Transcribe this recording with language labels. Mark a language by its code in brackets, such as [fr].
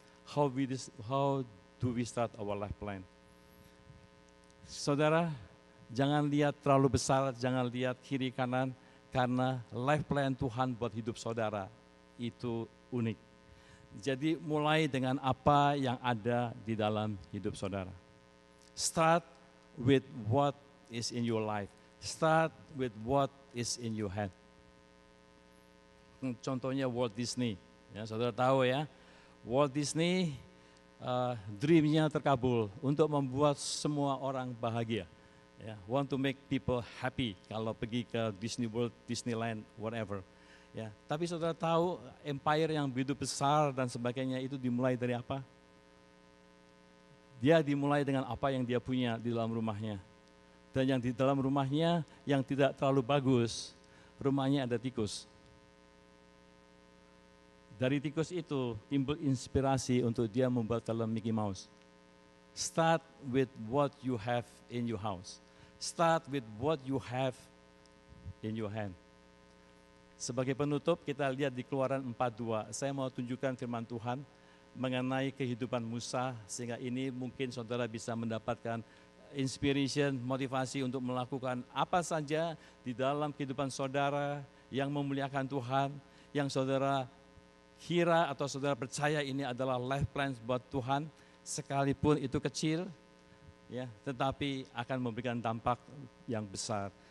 [en] How do we start our life plan? [id] Saudara, jangan lihat terlalu besar, jangan lihat kiri kanan, karena life plan Tuhan buat hidup saudara itu unik. Jadi mulai dengan apa yang ada di dalam hidup saudara. [en] Start with what is in your life. Start with what is in your hand. [id] Contohnya Walt Disney. Ya, saudara tahu ya, Walt Disney dream-nya terkabul untuk membuat semua orang bahagia. [en] Ya, want to make people happy [id] kalau pergi ke [en] Disney World, Disneyland, whatever. [id] Ya, tapi saudara tahu empire yang begitu besar dan sebagainya itu dimulai dari apa? Dia dimulai dengan apa yang dia punya di dalam rumahnya. Dan yang di dalam rumahnya yang tidak terlalu bagus, rumahnya ada tikus. Dari tikus itu timbul inspirasi untuk dia membuat film Mickey Mouse. [en] Start with what you have in your house. Start with what you have in your hand. [id] Sebagai penutup kita lihat di Keluaran 4:2. Saya mau tunjukkan firman Tuhan mengenai kehidupan Musa, sehingga ini mungkin saudara bisa mendapatkan inspiration, motivasi untuk melakukan apa saja di dalam kehidupan saudara yang memuliakan Tuhan, yang saudara kira atau saudara percaya ini adalah life plan buat Tuhan, sekalipun itu kecil, ya, tetapi akan memberikan dampak yang besar.